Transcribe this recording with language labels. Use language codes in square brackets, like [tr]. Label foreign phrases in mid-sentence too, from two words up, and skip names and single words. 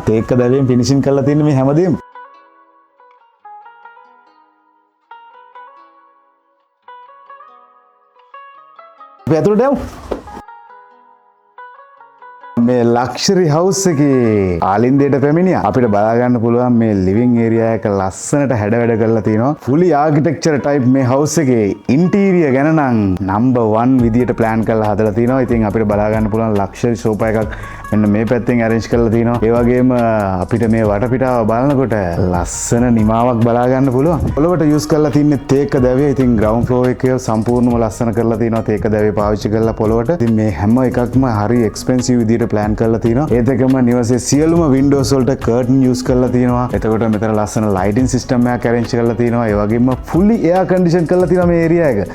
[si] තේක දැවියෙන් finishing කරලා තියෙන මේ හැමදේම ඇතුළට යමු. මේ [en] luxury house [si] එකේ ආලින්දයට පැමිණියා. අපිට බලා ගන්න පුළුවන් මේ [en] living area [si] එක ලස්සනට හැඩ වැඩ කරලා තිනවා. [en] fully architecture type [si] මේ හවුස් එකේ ඉන්ටීරියර් ගැන නම් number 1 විදියට plan කරලා හදලා තිනවා. ඉතින් අපිට බලා ගන්න පුළුවන් [en] luxury sofa [si] එකක් මෙන්න මේ පැත්තෙන් arrange කරලා තිනවා. ඒ වගේම අපිට මේ වටපිටාව බලනකොට ලස්සන නිමාවක් බලා ගන්න පුළුවන්. පොළවට use කරලා තින්නේ තේක දැවිය. ඉතින් [en] ground floor [si] එකේ සම්පූර්ණම ලස්සන කරලා තිනවා තේක දැවිය පාවිච්චි කරලා පොළවට. ඉතින් මේ හැම එකක්ම හරි expensive විදියට plan කරලා තිනවා. ඒත් එකම නිවසේ සියලුම windows වලට curtain use කරලා තිනවා. එතකොට මෙතන ලස්සන [en] lighting system [si] එකක් arrange කරලා තිනවා. ඒ වගේම [en] fully air condition [si] කරලා තිනවා මේ area එක.